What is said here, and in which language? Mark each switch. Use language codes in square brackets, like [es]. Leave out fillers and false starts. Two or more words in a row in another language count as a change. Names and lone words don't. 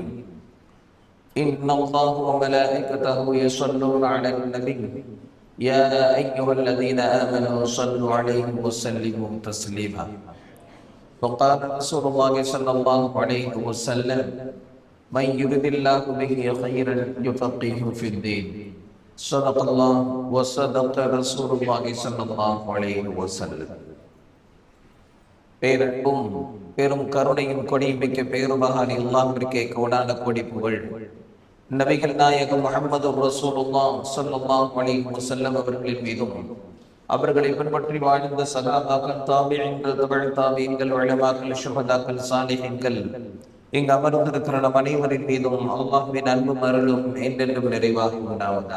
[ar] إن الله وملائكته يصلون على النبي يا أيها الذين آمنوا صلوا عليه وسلموا تسليما. وقال رسول الله صلى الله عليه وسلم: من يرد الله به خيرا يفقهه في الدين. صدق الله وصدق رسول الله صلى الله عليه وسلم. [ta] பேரன்பும் பெரும் கருணையும் கொடிமிக்க பேருமகான் அல்லாஹ்விற்கே கோடான கோடி புகழ். நபிகள் நாயகம் முஹம்மது [ar] رسول الله صلى الله عليه وسلم [ta] அவர்களின் மீதும் அவர்களை பின்பற்றி வாழ்ந்த சஹாபாக்கள், தாபிஈன்கள், தபஅ தாபிஈன்கள், உலமாக்கள், ஷுஹதாக்கள், சாலிஹீன்கள், இங்கு அமர்ந்திருக்கிற நம் அனைவரின் மீதும் அல்லாஹ்வின் அன்பும் அருளும் என்றென்றும் நிறைவாக உண்டாவதாக.